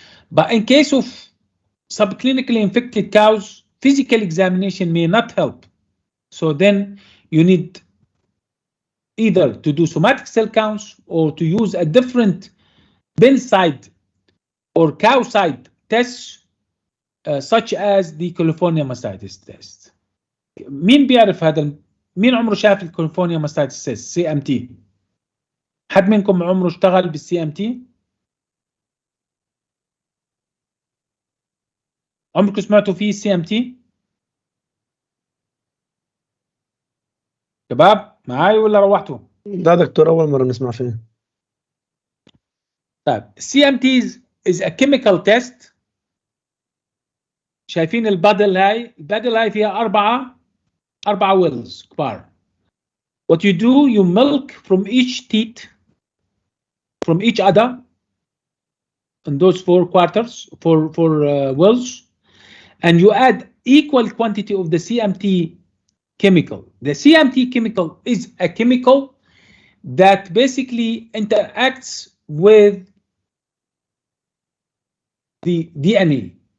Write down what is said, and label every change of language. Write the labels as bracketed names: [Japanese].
[English] But in case of subclinically infected cows, physical examination may not help. So then you need either to do somatic cell counts or to use a different bin side or cow side tests such as the California mastitis test. [Arabic] مين بيعرف هذا؟ مين عمره شاف الكاليفورنيا mastitis test CMT؟ حد منكم عمره اشتغل بالسي ام تي؟ عمركم سمعتوا فيه السي ام تي؟ شباب معاي ولا روحتوا؟ لا دكتور أول مرة نسمع فيه. طيب [English] CMT is a chemical test. [Arabic] شايفين البادل هاي؟ البادل هاي فيها أربعة ويلز كبار. [English] What you do, you milk from each teat, from each udder, in those four wells, and you add equal quantity of the CMT chemical. The CMT chemical is a chemical that basically interacts with the DNA.